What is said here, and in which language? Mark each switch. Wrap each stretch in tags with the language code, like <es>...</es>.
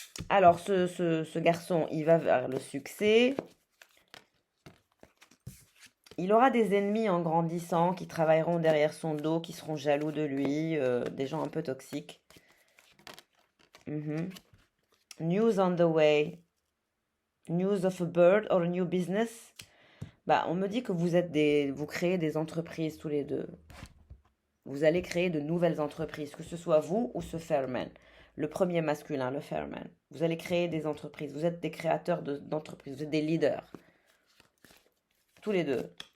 <fr>Alors, ce garçon, il va vers le succès. Il aura des ennemis en grandissant qui travailleront derrière son dos, qui seront jaloux de lui, des gens un peu toxiques.</fr> <en>Mhm. News on the way. News of a bird or a new business.</en> <fr>Bah, on me dit que vous créez des entreprises tous les deux. Vous allez créer de nouvelles entreprises, que ce soit vous ou ce Fairman. Le premier masculin, le Fairman. Vous allez créer des entreprises. Vous êtes des créateurs d'entreprises. Vous êtes des leaders. Tous les deux.</fr>